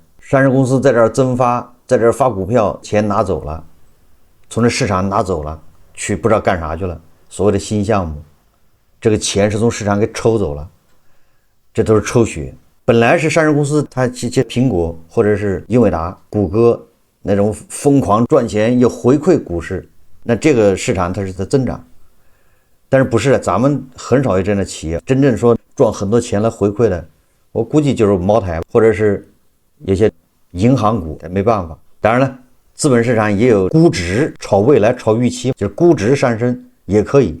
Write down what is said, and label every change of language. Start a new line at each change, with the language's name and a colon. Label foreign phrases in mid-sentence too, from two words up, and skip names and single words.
Chinese: 上市公司在這兒增發，在這兒發股票，錢拿走了，從這市場拿走了，去不知道幹啥去了。所謂的新項目，這個錢是從市場給抽走了，這都是抽血。本來是上市公司，它這些蘋果或者是英偉達、谷歌那種瘋狂賺錢又回饋股市，那這個市場它是在增長。但是不是的，咱們很少有這樣的企業，真正說賺很多錢來回馈的，我估計就是茅台或者是有些銀行股，没辦法。當然了，資本市場也有估值炒未來、炒預期，就是估值上升也可以。